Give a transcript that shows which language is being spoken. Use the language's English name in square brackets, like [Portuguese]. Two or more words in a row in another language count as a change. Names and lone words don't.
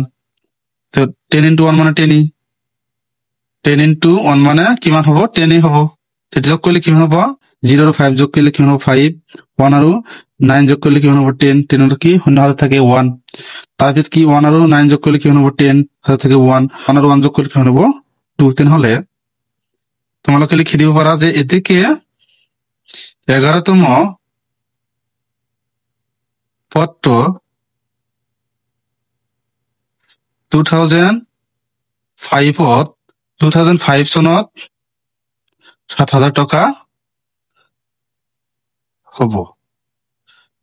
[Assamese] তো 10 ইন্টু 1 মানে 10, 10 ইন্টু 1 মানে কিমান হবো 10 হবো। যোগ করলে কিমান হবো 0 আর 5 যোগ করলে কিমান হবো 5, 1 আর 9 যোগ করলে কিমান হবো 10, 10 আর কি শূন্য হাতে থাকে 1। তাৰপিছত কি 1 আর 9 যোগ করলে কিমান হবো 10 হাতে থাকে 1, 1 আর 1 যোগ করলে কিমান হবো 2। তেনেহলে তোমালোকে লিখি দিব পারা যে এদিকে 11তম পদটো 2005 চনত 7,000 টকা হব।